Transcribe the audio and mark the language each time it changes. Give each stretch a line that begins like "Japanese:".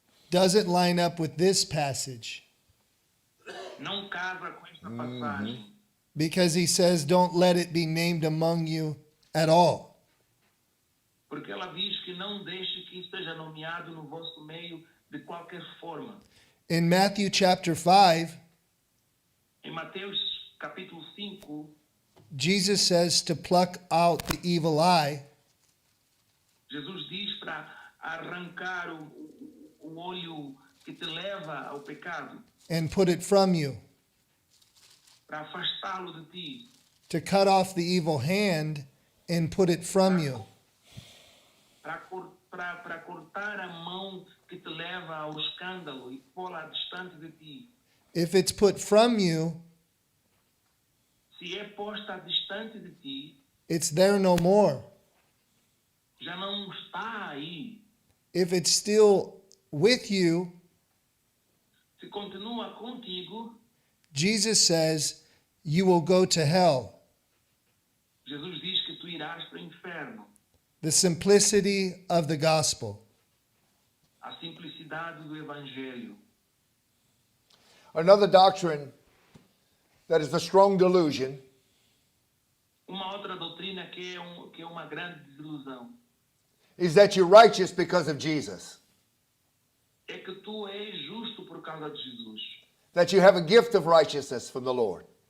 English: doesn't line up with this passage.
Portuguese: não casa com esta passagem.
English: Because he says, don't let it be named among you at all.
Portuguese: Porque ela diz que não deixe que isso seja nomeado no vosso meio de qualquer forma.
English: In Matthew chapter 5,
Portuguese: Em Mateus capítulo 5,
English: Jesus says to pluck out the evil eye
Portuguese: Jesus diz para arrancar o olho que te leva ao pecado,
English: and put it from you,
Portuguese: para afastá-lo de ti,
English: to cut off the evil hand and put it from you.
Portuguese: para cortar a mão que te leva ao escândalo e pô-la distante de ti.
English: If it's put from you,
Portuguese: Se é posta distante de ti,
English: it's there no more.
Portuguese: já não está aí.
English: If it's still with you,
Portuguese: Se continua contigo,
English: Jesus says you will go to hell.
Portuguese: Jesus diz que tu irás para o inferno.
English: The simplicity of the gospel.
Portuguese: A simplicidade do evangelho.
English: Another doctrine that is a strong delusion
Portuguese: Uma outra doutrina que é uma grande desilusão
English: is that you're righteous because of Jesus.
Portuguese: é que tu és justo por causa de Jesus.
English: That you have a gift of righteousness from the Lord.